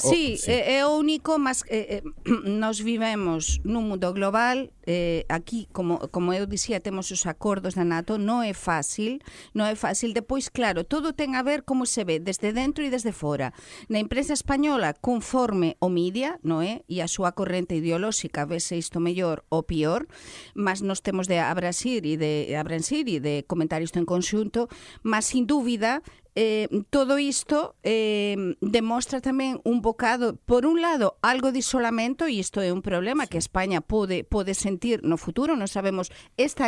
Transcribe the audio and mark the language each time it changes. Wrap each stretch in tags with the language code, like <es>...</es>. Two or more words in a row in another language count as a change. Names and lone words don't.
<pt>Sim, é o único, mas nós vivemos num mundo global, aqui, como eu dizia, temos os acordos da NATO, não é fácil, depois, claro, tudo tem a ver como se vê, desde dentro e desde fora.</pt> <gl>Na imprensa española, conforme o mídia, non é? E a súa corrente ideolóxica, vese isto mellor ou pior, mas nós temos de abrasir e de comentar isto en conxunto, mas sin dúbida todo isto demostra tamén un bocado, por un lado, algo de isolamento, e isto é un problema que España pode sentir no futuro, non sabemos esta</gl>